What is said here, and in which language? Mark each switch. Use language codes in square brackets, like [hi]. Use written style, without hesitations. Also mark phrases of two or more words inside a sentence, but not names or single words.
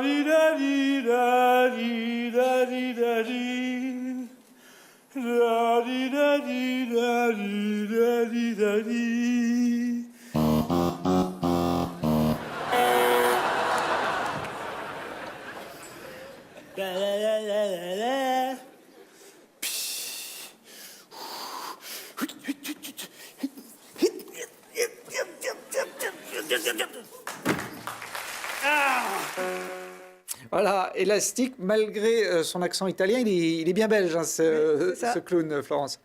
[fr] di da di da di da di da di, la di da di da di da di da di. La la la la la la. Voilà, Élastique, malgré son accent italien, il est bien belge, hein, ce clown, Florence.